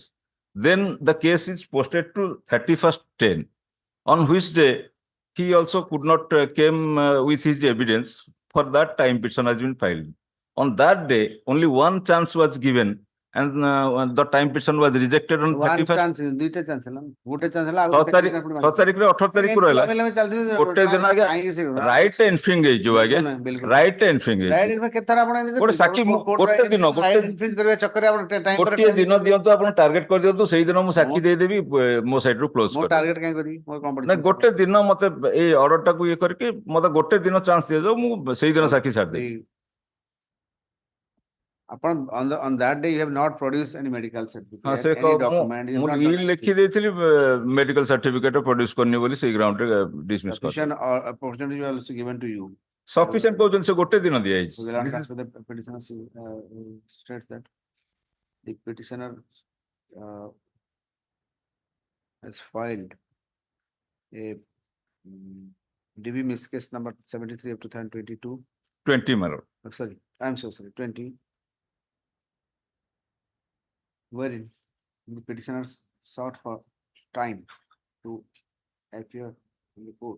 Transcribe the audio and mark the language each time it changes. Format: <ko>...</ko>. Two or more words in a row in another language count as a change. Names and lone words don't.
<en>Then the case is posted to 31st/10, on which day he also could not came with his evidence. For that time, petition has been filed. On that day, only one chance was given, and the time petition was rejected on 31st.</en> <or>chance ଦୁଇଟା ଚାନ୍ସ ହେଲା ଗୋଟେ ଚାନ୍ସ ହେଲା 6 ତାରିଖରେ 18 ତାରିଖ ରହିଲା ଗୋଟେ ଦିନ ଆଜ୍ଞା</or> <en>right infringe</en> <or>ହେଇଯିବ ଆଜ୍ଞା</or> <en>right infringe</en> <or>ହେଇଯିବ କେତେ ଥର ଆପଣ ଗୋଟେ ସାକ୍ଷୀ ଗୋଟେ ଦିନ ଇନଫ୍ରିଞ୍ଜ କରିବା ଚକ୍କରରେ ଆପଣ ଟାଇମ୍ ଗୋଟିଏ ଦିନ ଦିଅନ୍ତୁ ଆପଣ ଟାର୍ଗେଟ କରିଦିଅନ୍ତୁ ସେଇ ଦିନ ମୁଁ ସାକ୍ଷୀ ଦେଇଦେବି ମୋ ସାଇଡରୁ କ୍ଲୋଜ ମୋ ଟାର୍ଗେଟ କାଇଁ କରିବି ମୋର କଣ ନା ଗୋଟେ ଦିନ ମତେ ଏଇ ଅର୍ଡର ଟାକୁ ଇଏ କରିକି ମତେ ଗୋଟେ ଦିନ ଚାନ୍ସ ଦିଆଯାଉ ମୁଁ ସେଇ ଦିନ ସାକ୍ଷୀ ଛାଡ଼ିଦେବି</or> <en>upon on that day you have not produced any medical certificate</en> <or>ସେ</or> <en>any document you have not</en> <or>ଲେଖି ଦେଇଥିଲି</or> <en>medical certificate produce</en> <or>କରିନି ବୋଲି ସେଇ ଗ୍ରାଉଣ୍ଡରେ ଡିସମିସ୍ କରିଥିଲି</or> <en>sufficient or opportunity was also given to you</en> <or>ସଫିସିଏଣ୍ଟ କହୁଛନ୍ତି ସେ ଗୋଟେ ଦିନ ଦିଆଯାଇଛି</or> <en>so the petitioner states that the petitioner has filed a DB miss case number 73 of 2022 20 my lord. Sorry, I'm so sorry, 20, wherein the petitioners sought for time to appear in the court.</en>